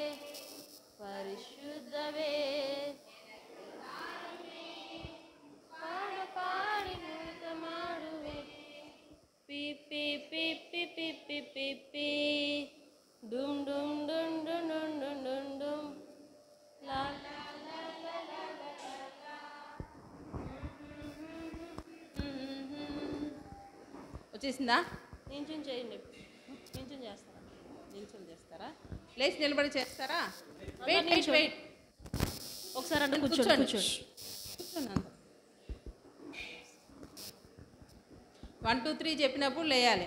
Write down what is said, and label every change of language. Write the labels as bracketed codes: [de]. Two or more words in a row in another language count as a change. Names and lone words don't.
[ta] பரிசுத்தவே பாட பாடி நிறுத்த மாடுவே பிப்பி பிப்பி பிப்பி பிப்பி டும் டும் டும் டும் டும் டும் டும் டும் லா லா லா லா லா லா லா. [te] వచ్చేసిందా? నించుని చేయండి. నించుని చేస్తారా? నిల్చొని చేస్తారా? లేచి నిలబడి చేస్తారా? [en] wait wait [te] నిల్చోండి. వెయిట్. ఒకసారి అంటే కూర్చోండి. కూర్చోండి. 1 2 3 చెప్పినప్పుడు లేయాలి.